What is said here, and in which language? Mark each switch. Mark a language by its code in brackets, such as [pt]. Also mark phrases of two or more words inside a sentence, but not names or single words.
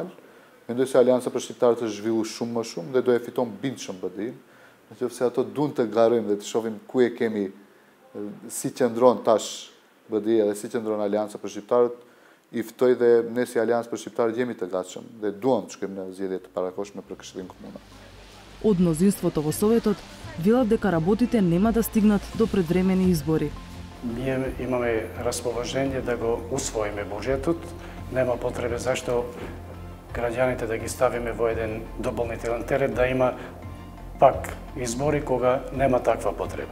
[sq] Mendoj se Alianca për Shqiptarët është zhvilluar shumë më shumë dhe do e fiton bindshëm BDI-n. Nëse ato duan të garojmë dhe të shohim ku e kemi, si qëndron tash BDI dhe si qëndron Alianca për Shqiptarët, i ftoj dhe ne si Aliancë për Shqiptarët jemi të gatshëm dhe duam të shkojmë në zgjedhje të parakohshme për Këshillin Komunal. [mk] Од мнозинството во Советот велат дека работите нема да стигнат до предвремени избори. Ние имаме расположение да го усвоиме буџетот, нема потреба зашто граѓаните да ги ставиме во еден дополнителен терет, да има пак избори кога нема таква потреба.